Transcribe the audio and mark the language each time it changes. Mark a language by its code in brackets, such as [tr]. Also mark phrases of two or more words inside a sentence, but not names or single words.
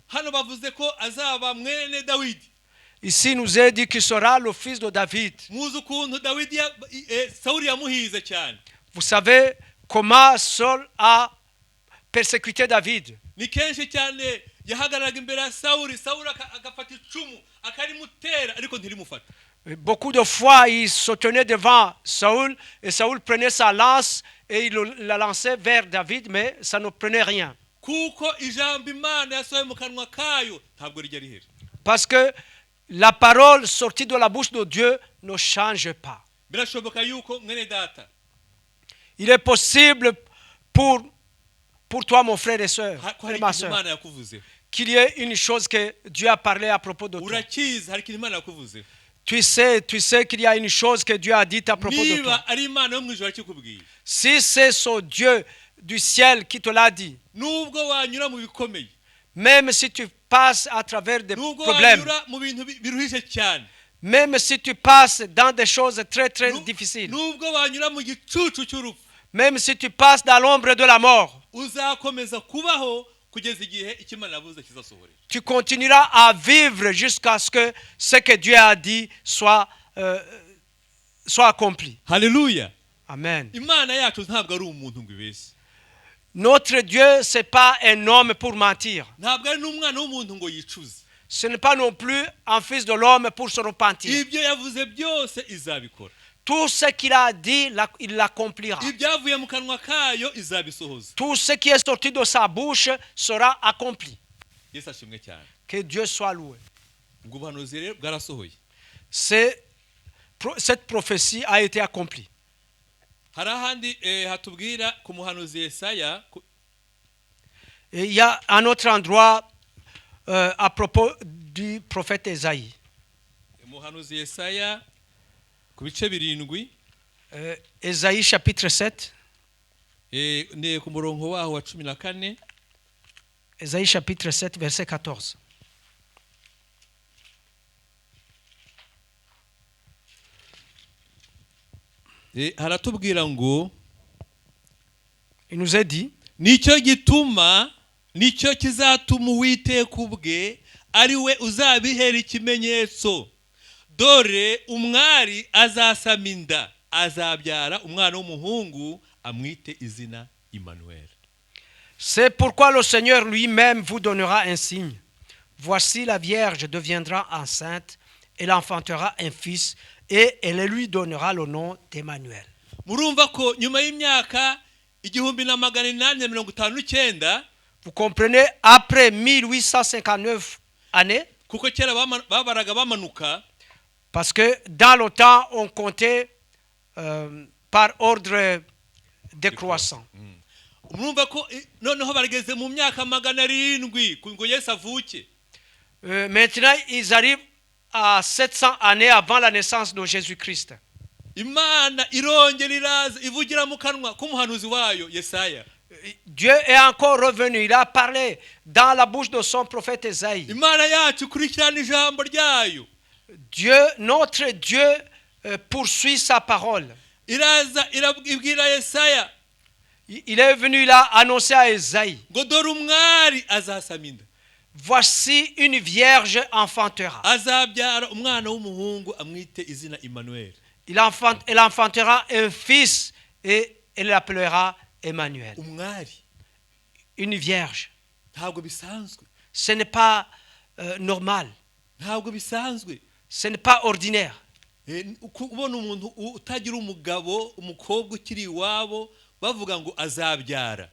[rw] Hano bavuze ko azaba mwene Dawidi. [fr] Ici, il nous est dit qu'il sera le fils de David. [rw] Muzi ukuntu Dawidi Sawuli yamuhize cyane. [fr] Vous savez comment Saul a persécuté David. [rw] Ni kenshi cyane yahagararaga imbere ya Sawuli agafata icumu akarimutera ariko ntirimufata. [fr] Beaucoup de fois, il se tenait devant Saül et Saül prenait sa lance et il la lançait vers David, mais ça ne prenait rien. [rw] Kuko ijambo Imana yasohoye mu kanwa kayo ntabwo rijya rihera. [fr] Parce que la parole sortie de la bouche de Dieu ne change pas. [rw] Birashoboka yuko mwene data. [fr] Il est possible pour toi, mon frère et soeur, et ma soeur, [rw] Imana yakuvuze. [fr] qu'il y ait une chose que Dieu a parlé à propos de toi. [rw] Urakiza hari ikintu Imana yakuvuze. [fr] Tu sais qu'il y a une chose que Dieu a dite à propos de toi. [rw] niba ari imana yo mu ijuru akikubwiye, [fr] Si c'est ce Dieu du ciel qui te l'a dit, [rw] nubwo wanyura mu bikomeye, [fr] même si tu passes à travers des [rw] nubwo [fr] problèmes, [rw] wanyura mu bintu biruhije cyane, [fr] même si tu passes dans des choses très très difficiles, [rw] nubwo wanyura mu gicucu cy'urupfu, [fr] même si tu passes dans l'ombre de la mort, [rw] uzakomeza kubaho kugeza igihe icyo Imana yavuze kizasohorera. [fr] tu continueras à vivre jusqu'à ce que Dieu a dit soit accompli. [rw] Haleluya. Amen. Imana yacu ntabwo ari umuntu ngo ibeshye, [fr] Notre Dieu, ce n'est pas un homme pour mentir. [rw] ntabwo ari n'umwana w'umuntu ngo yicuze. [fr] Ce n'est pas non plus un fils de l'homme pour se repentir. [rw] Ibyo yavuze byose izabikora, [fr] Tout ce qu'il a dit, il l'accomplira. [rw] ibyavuye mu kanwa kayo izabisohoza. [fr] Tout ce qui est sorti de sa bouche sera accompli. [rw] Yesu ashimwe cyane. [fr] Que Dieu soit loué. [rw] Ubwo buhanuzi rero bwarasohoye. [fr] Cette prophétie a été accomplie. [rw] Hari ahandi hatubwira ku muhanuzi Yesaya, [fr] Et il y a un autre endroit à propos du prophète Esaïe. [rw] umuhanuzi Yesaya ku bice 7, [fr] Esaïe chapitre 7. [rw] ne ku murongo waho wa 14. [fr] Esaïe chapitre 7 verset 14. [rw] Haratubwira ngo [fr] Il nous est dit, [rw] nicyo kizatuma Uwiteka ubwe ari we uzabihera ikimenyetso. Dore umwari azasama inda, azabyara umwana w'umuhungu, amwite izina Emmanuel. [fr] c'est pourquoi le Seigneur lui-même vous donnera un signe. Voici la Vierge deviendra enceinte, elle enfantera un fils, et elle lui donnera le nom d'Emmanuel. [rw] Murumva ko nyuma y'imyaka 1859, [fr] Vous comprenez, après 1859 années, [rw] kuko kera babaraga bamanuka, [fr] parce que dans le temps, on comptait par ordre décroissant. [rw] murumva ko noneho barageze mu myaka 700 ngo Yesu avuke. [fr] Maintenant, ils arrivent à 700 années avant la naissance de Jésus-Christ. [rw] Imana irongera iraza ivugira mu kanwa k'umuhanuzi wayo Yesaya. [fr] Dieu est encore revenu, il a parlé dans la bouche de son prophète Esaïe. [rw] Imana yacu ikurikirana ijambo ryayo. [fr] Notre Dieu poursuit sa parole. [rw] Iraza ibwira Yesaya [fr] Il est venu là annoncer à Esaïe, [rw] ngo dore umwari azasama inda, [fr] voici une vierge enfantera. [rw] azabyara umwana w'umuhungu, amwite izina Emmanuel. [fr] Elle enfantera un fils et elle l'appellera Emmanuel. [rw] Umwari [fr] Une vierge. [rw] ntabwo bisanzwe, [fr] Ce n'est pas normal. [rw] ntabwo bisanzwe. [fr] Ce n'est pas ordinaire. [rw] Ubona umuntu utagira umugabo, umukobwa ukiri iwabo, bavuga ngo azabyara.